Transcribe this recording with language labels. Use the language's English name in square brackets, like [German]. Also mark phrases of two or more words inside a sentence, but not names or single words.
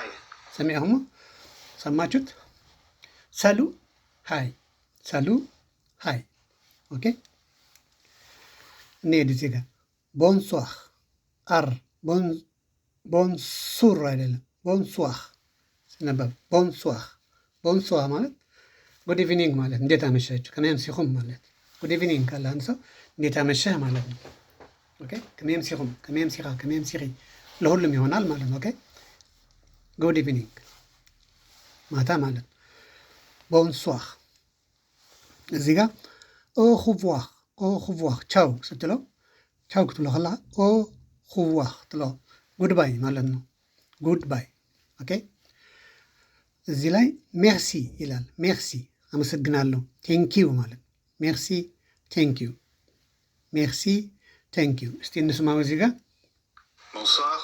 [Amharic] ሰሚያሁሙ ሰማችሁት ሳሉ ሃይ ኦኬ እንሂድ እዚህ ጋር ቦንሷህ ቦንሱር አይደለም ቦንሷህ ሲነበብ ቦንሷህ ማለት [English] good evening [Amharic] ማለት እንዴት አመሻችሁ [Tigrinya] ከመይ አምሲኹም [Amharic] ማለት [English] good evening [Amharic] ካለ አንድ ሰው እንዴት አመሸህ ማለት ነው ኦኬ [Tigrinya] ከመይ አምሲኹም ከመይ አምሲኻ ከመይ አምሲኺ [Amharic] ለሁሉም ይሆናል ማለት ነው ኦኬ [English] good evening [Amharic] ማታ ማለት ነው። ቦንሷር እዚህ ጋር ኦኹቯር ቻው ስትለው ቻው [Tigrinya] ክትብሎ ከለካ [Amharic] ኦኹቯር ትሎ ጉድባይ ማለት ነው። ጉድባይ ኦኬ። እዚህ ላይ ሜርሲ ይላል። ሜርሲ አመሰግናለሁ። ቴንኪዩ ማለት ሜርሲ ቴንኪዩ፣ ሜርሲ ቴንኪዩ። እስቲ እንስማው እዚህ ጋር Bonsoir.